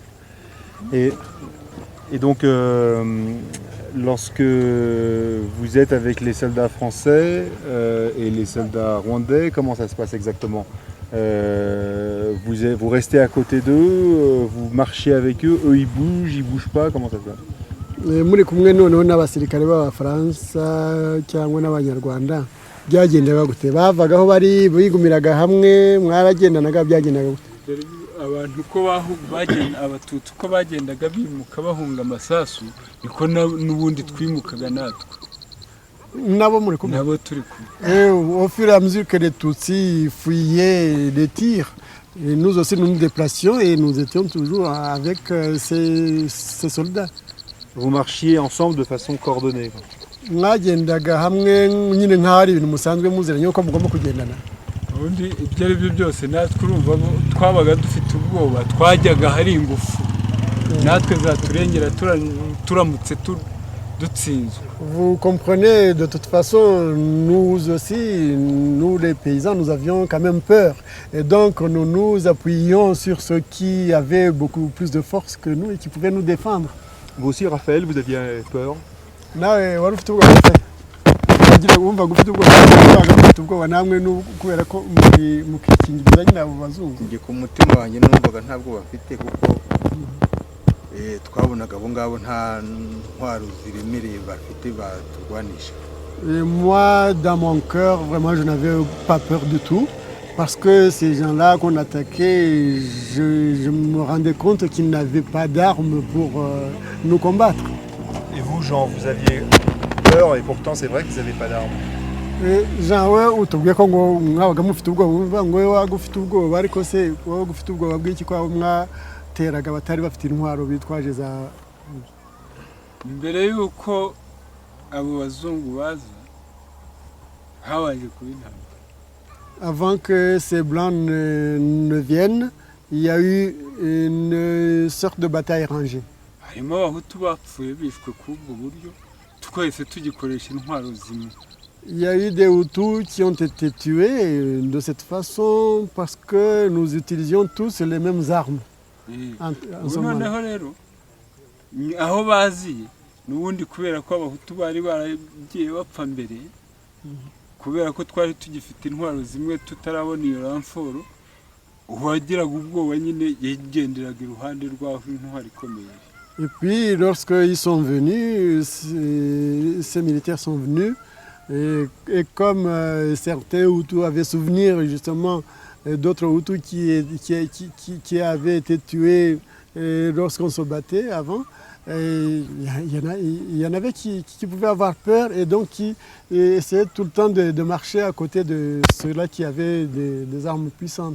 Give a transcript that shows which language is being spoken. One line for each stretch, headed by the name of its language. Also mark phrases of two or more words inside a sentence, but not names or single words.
French: Et donc, lorsque vous êtes avec les soldats français et les soldats rwandais, comment ça se passe exactement? Vous restez à côté d'eux, vous marchez avec eux, eux ils bougent pas, comment ça se passe?
Kinyarwanda: Muri kumwe noneho n'abasirikare b'Abafaransa cyangwa n'Abanyarwanda byagendaga gute? Bavagaho bari bigumiraga hamwe, mwaragendanaga byagendaga gute? Abantu uko bagenda abatutsi uko bagendaga bimuka bahunga amasasu niko n'ubundi twimukaga natwe nabo muri kumwe nabo turi kumwe.
French: Au fur et à mesure que les Tutsis fuyaient les tirs, et nous aussi nous nous déplacions et nous étions toujours avec ces soldats. Vous marchiez ensemble de façon coordonnée?
Kinyarwanda: Mwagendaga hamwe nyine nk'ahari ibintu musanzwe muziranye uko mugomba kugendana. Ubundi ibyo ari byo byose natwe urumva twabaga dufite ubwoba twajyaga hari ingufu natwe zaturengera turamutse dutsinzwe.
French: Vous comprenez, de toute façon, nous aussi, nous les paysans, nous avions quand même peur. Et donc nous nous appuyions sur ceux qui avaient beaucoup plus de force que nous et qui pouvaient nous défendre. Vous aussi, Raphaël, vous aviez peur?
Kinyarwanda: Nawe wari ufite ubwoba kugira wumva gufite ubwoba namwe kubera ko mukikingiriza nyine abo bazungu. Njye ku mutima wanjye numvaga nta bwoba mfite kuko twabonaga abo ngabo nta ntwaro ziremereye bafite baturwanisha.
French: Moi, dans mon cœur, vraiment, je n'avais pas peur du tout. Parce que ces gens-là qu'on attaquait, je me rendais compte qu'ils n'avaient pas d'armes pour nous combattre. Et vous, Jean, vous aviez peur et pourtant c'est vrai que vous n'avez pas d'armes?
Kinyarwanda: Jean, we utubwiye ko ngo mwabaga mufite ubwoba, ngo we waga ufite ubwoba, ariko se wowe ufite ubwoba bw'iki ko mwateraga batari bafite intwaro bitwaje za... Mbere yuko abo bazungu baza habaje kuba intambara.
French: Avant que ces blancs ne viennent, il y a eu une sorte de bataille rangée.
Kinyarwanda: Harimo abahutu bapfuye bishwe kubwo buryo twese tugikoresha intwaro zimwe.
French: Il y a eu des Hutus qui ont été tués de cette façon parce que nous utilisions tous les mêmes armes.
Kinyarwanda: Noneho rero aho baziye n'ubundi kubera ko abahutu bari baragiye bapfa mbere kubera ko twari tugifite intwaro zimwe tutarabona iyo ramforo uwagiraga ubwoba nyine yagenderaga iruhande rw'aho intwaro ikomeye.
French: Et puis lorsqu'ils sont venus, ces militaires sont venus et comme certains Hutus avaient souvenir justement d'autres Hutus qui avaient été tués lorsqu'on se battait avant, il y en avait qui pouvaient avoir peur et donc qui essayaient tout le temps de marcher à côté de ceux-là qui avaient des armes puissantes.